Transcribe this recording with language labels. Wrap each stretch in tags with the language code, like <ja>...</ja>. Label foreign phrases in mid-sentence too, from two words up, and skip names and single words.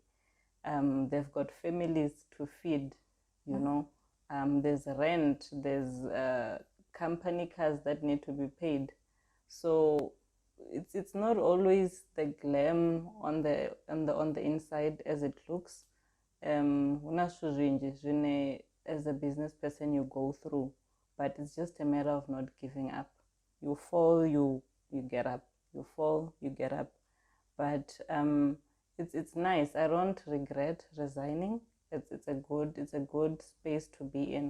<en>They've got families to feed, you know. There's rent, there's company cars that need to be paid. So it's not always the glam on the inside as it looks.</en> <ve>Huna zwithu zwinzhi zwine</ve> <en>as a business person you go through, but it's just a matter of not giving up. You fall, you get up. You fall, you get up. But it's nice. I don't regret resigning. It's a good space to be in.</en>